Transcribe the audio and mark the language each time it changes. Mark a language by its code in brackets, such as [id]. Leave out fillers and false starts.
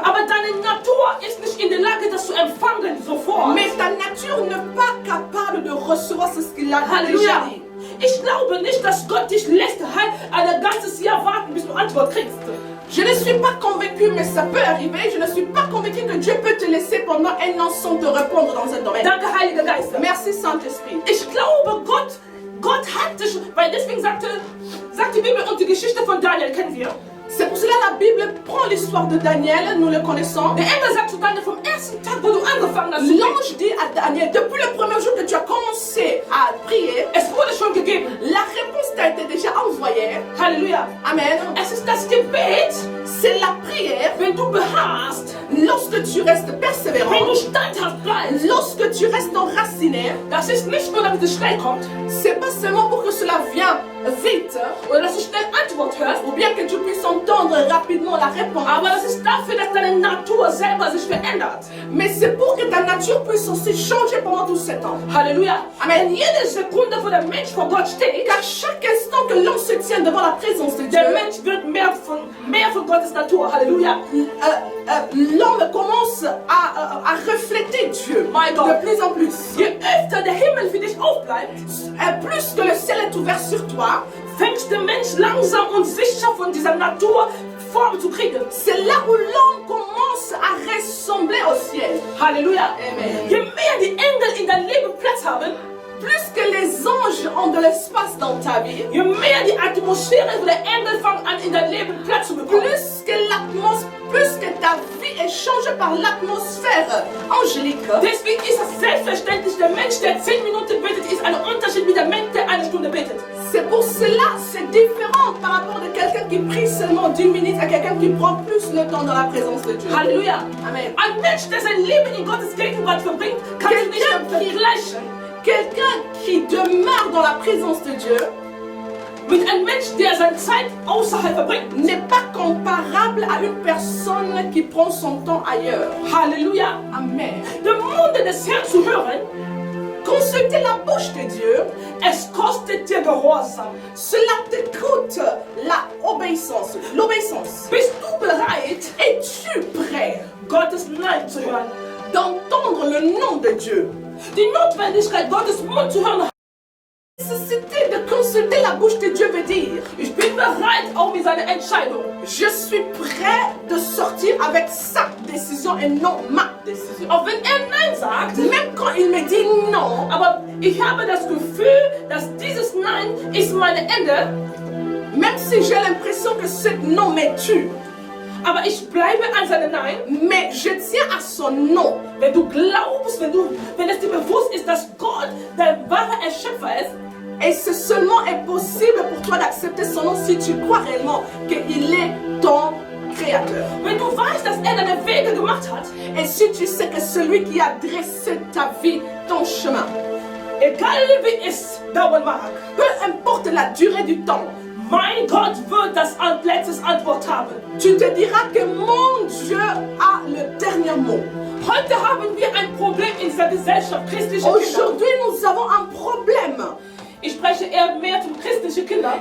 [de] Aber deine Natur ist nicht in der Lage, das zu empfangen sofort. [fr] Mais ta nature n'est pas capable de recevoir ce qu'il a déjà [de] Halleluja. [fr] dit. [de] Ich glaube nicht, dass Gott dich lässt ein ganzes Jahr warten, bis du Antwort kriegst. [fr] Je ne suis pas convaincue, mais ça peut arriver. Je ne suis pas convaincue que Dieu peut te laisser pendant un an sans te répondre dans un domaine. [de] Danke, Heiliger Geist. [fr] Merci Saint-Esprit. [de] Ich glaube, Gott hat dich, weil deswegen sagt die Bibel und die Geschichte von Daniel kennen wir. [fr] C'est pour cela que la Bible prend l'histoire de Daniel, nous le connaissons. [de] Der Engel sagt zu Daniel vom ersten Tag, wo du angefangen hast, [fr] L'ange dit à Daniel, depuis le premier jour que tu as commencé à prier, [de] es wurde schon gegeben. [fr] la réponse t'a été déjà envoyée. [de] Halleluja. Amen. Es ist das Gebet, [fr] C'est la prière [de] wenn du beharrst, [fr] lorsque tu restes [de] wenn [fr] persévérant, [de] du standhaft bleibst. [fr] lorsque tu restes enraciné. [de] Das ist nicht nur, damit es schnell kommt, [fr] C'est pas seulement pour que cela vienne vite, [de] oder dass du schnell Antwort hörst, [fr] ou bien que tu puisses entendre rapidement la réponse, [de] aber das ist dafür, dass deine Natur selber sich verändert. [fr] mais c'est pour que ta nature puisse aussi changer pendant tout ce temps. [de] Halleluja. Amen. Und jede Sekunde, wo der Mensch vor Gott steht, [fr] Car chaque instant que l'on se tient devant la présence de Dieu, [de] der Mensch wird mehr von Gottes Natur. Halleluja. [fr] l'homme commence à refléter Dieu [en] My God. [fr] de plus en plus. [de] Je öfter der Himmel für dich aufbleibt, [fr] Plus que le ciel est ouvert sur toi, [de] fängt der Mensch langsam und sicher von dieser Natur Form zu kriegen. [fr] c'est là où l'homme commence à ressembler au ciel. [de] Halleluja. Amen. Je mehr die Engel in deinem Leben Platz haben, [fr] Plus que les anges ont de l'espace dans ta vie, [de] je mehr die Atmosphäre wo der Engel fangen an in deinem Leben Platz zu bekommen. [fr] plus que ta vie est changée par l'atmosphère angélique. [de] Deswegen ist es selbstverständlich, der Mensch, der 10 Minuten betet, ist ein Unterschied mit dem Mensch, der eine Stunde betet. [fr] C'est pour cela, c'est différent par rapport de quelqu'un qui prie seulement 10 minutes à quelqu'un qui prend plus le temps dans la présence de Dieu. [de] Halleluja. Amen. Ein Mensch, der sein Leben in Gottes Gegenwart verbringt, kann sich nicht vergleichen [fr] Quelqu'un qui demeure dans la présence de Dieu [de] mit einem Mensch, der seine Zeit außerhalb verbringt. [fr] n'est pas comparable à une personne qui prend son temps ailleurs. [de] Halleluja. Amen. Dem Munde des Herrn zu hören, [fr] Consulter la bouche de Dieu, [de] es kostet dir Gehorsam. [fr] cela te coûte l'obéissance. [de] Bist du bereit, [fr] Es-tu prêt [de] Gottes Nein zu hören? [fr] d'entendre le nom de Dieu? [de] Die Notwendigkeit, Gottes Mund zu hören. [fr] La nécessité de consulter la bouche de Dieu veut dire, [de] Ich bin bereit, auch mit seiner Entscheidung. [fr] je suis prêt de sortir avec sa décision et non ma décision. [de] Auch wenn Nein sagt, [fr] Même quand il me dit non, [de] aber ich habe das Gefühl, dass dieses Nein ist mein Ende, [fr] même si j'ai l'impression que ce non me tue, [de] aber ich bleibe an seinem Nein. [fr] mais je tiens à son non. [de] Wenn du glaubst, wenn es dir bewusst ist, dass Gott der wahre Erschöpfer ist, [fr] Et c'est seulement est possible pour toi d'accepter son nom si tu crois réellement qu'il est ton créateur. [de] wenn du weißt, dass deine Wege gemacht hat, [fr] Et si tu sais que celui qui a dressé ta vie, ton chemin, [de] egal wie es dauern mag, [fr] peu importe la durée du temps, [de] mein Gott wird das letztes Antwort haben. [fr] tu te diras que mon Dieu a le dernier mot. [de] Heute haben wir ein Problem in dieser Gesellschaft, christliche Kinder. [fr] Aujourd'hui, nous avons un problème. [de] Ich spreche eher mehr zum christlichen Kinder,